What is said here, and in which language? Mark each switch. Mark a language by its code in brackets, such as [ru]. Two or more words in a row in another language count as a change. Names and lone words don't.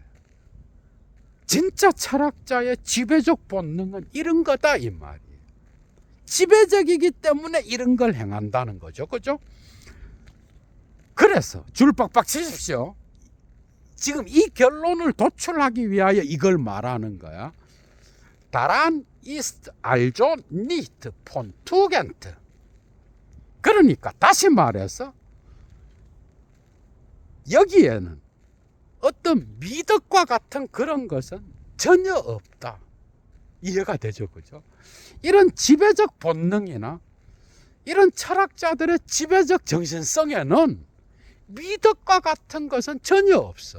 [ko] 진짜 철학자의 지배적 본능은 이런 거다, 이 말이에요. 지배적이기 때문에 이런 걸 행한다는 거죠, 그죠? 그래서 줄 빡빡 치십시오. 지금 이 결론을 도출하기 위하여 이걸 말하는 거야. [de] Daran ist also nicht von Tugend. [ko] 그러니까 다시 말해서 여기에는 어떤 미덕과 같은 그런 것은 전혀 없다. 이해가 되죠, 그죠? 이런 지배적 본능이나 이런 철학자들의 지배적 정신성에는 미덕과 같은 것은 전혀 없어.